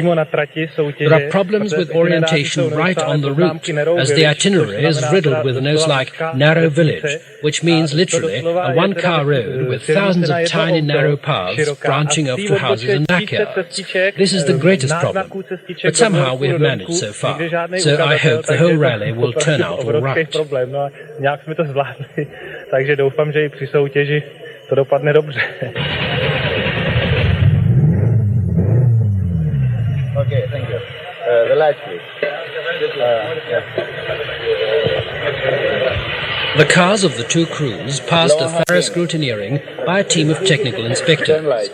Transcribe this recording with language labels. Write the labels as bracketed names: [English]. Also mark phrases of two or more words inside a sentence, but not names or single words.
[English] There are problems with orientation right on the route, as the itinerary is riddled with notes like narrow village, which means literally a one-car road with thousands of tiny narrow paths branching off to houses and backyards. This is the greatest problem, but somehow we have managed so far, so I hope the whole rally will turn out all right. [Czech] Takže doufám, že i při soutěži to dopadne dobře. [English] Okay, thank you. The lights, please. The cars of the 2 crews passed a thorough scrutineering by a team of technical inspectors.